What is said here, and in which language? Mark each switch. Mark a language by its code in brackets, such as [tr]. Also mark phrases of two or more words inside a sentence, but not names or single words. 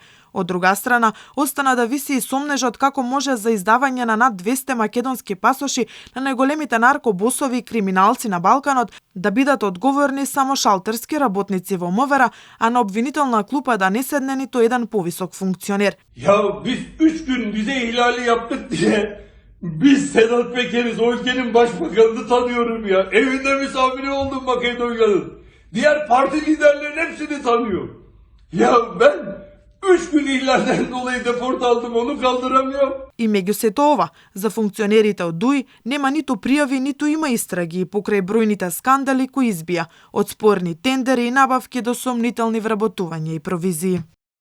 [mk] Од друга страна, остана да виси и сомнежот како може за издавање на над 200 македонски пасоши на најголемите наркобосови и криминалци на Балканот да бидат одговорни само шалтерски работници во МВР, а на обвинителна клупа да не седне ниту еден повисок функционер. [tr] Ya biz 3 gün vize ihlali yaptık diye biz Sedat Peker'iz, o ülkenin başbakanını tanıyorum ya. Evinde misafiri oldum Makedonya'nın. Diğer parti liderlerin hepsini tanıyor. Ya ben 3 gün ihlalden dolayı deport aldım, onu kaldıramıyorum. [mk] И меѓу сето ова, за функционерите од ДУИ нема ниту пријави, ниту има истраги покрај бројните скандали кои избија, од спорни тендери и набавки до сомнителни вработувања и провизии.